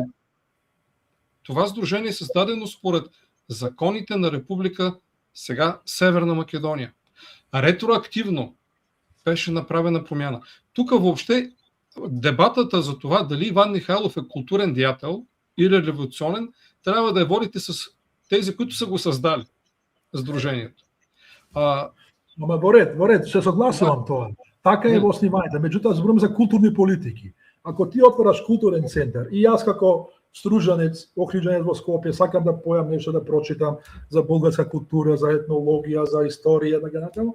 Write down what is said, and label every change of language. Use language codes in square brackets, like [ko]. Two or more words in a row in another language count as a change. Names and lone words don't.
[bg] Това сдружение е създадено според законите на Република сега Северна Македония. Ретроактивно беше направена промяна. Тук въобще дебатата за това дали Иван Михайлов е културен деятел или революционен, трябва да я водите с тези, които са го създали, сдружението. [mk] Ама во ред, се согласувам тоа. Така е во основањето. Меѓутоа зборувам за културни политики. Ако ти отвораш културен центар и јас како стружанец, охриджанец во Скопје, сакам да појам нешто да прочитам за бугарска култура, за етнологија, за историја, така натаму.